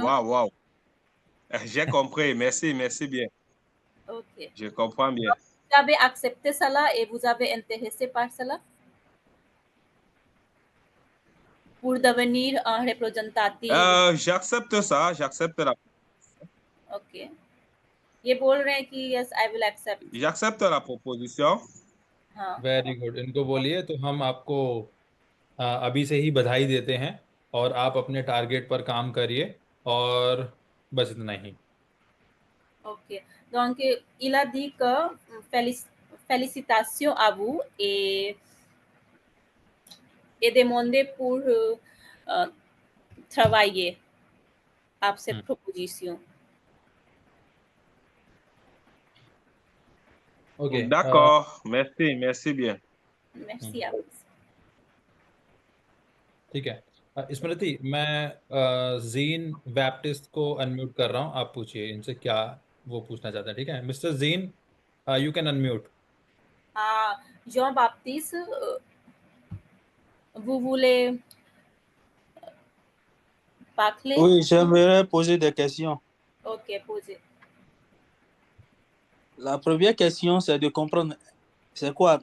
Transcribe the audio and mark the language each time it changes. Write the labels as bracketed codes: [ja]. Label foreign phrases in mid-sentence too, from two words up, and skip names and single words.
[fr] Waouh, waouh. J'ai compris. Merci, merci bien. Ok. Je comprends bien. Vous avez accepté cela et vous avez intéressé par cela pour devenir un représentatif. J'accepte ça, j'accepte la. [hi] Ok. ये बोल रहे हैं कि [en] yes, I will accept. [fr] J'accepte la proposition. [hi] हाँ. [en] very good. [hi] इनको बोलिए तो हम आपको अभी से ही बधाई देते हैं और आप अपने टारगेट पर काम करिए और बस इतना ही. [fr] Ok. Donc, il a dit que félicitations à vous et demandé pour travailler à cette proposition. [hi] ओके. [fr] D'accord, merci, merci bien. Merci à vous. [hi] ठीक है. स्मृति, मैं जीन बैप्टिस्ट को अनम्यूट कर रहा हूँ. आप पूछिए इनसे क्या वो पूछना चाहते हैं. ठीक है मिस्टर जीन, [en] you can unmute. [fr] Jean-Baptiste, vous voulez parler? Oui, j'aimerais poser des questions. Ok, posez. La première question, c'est de comprendre, c'est quoi?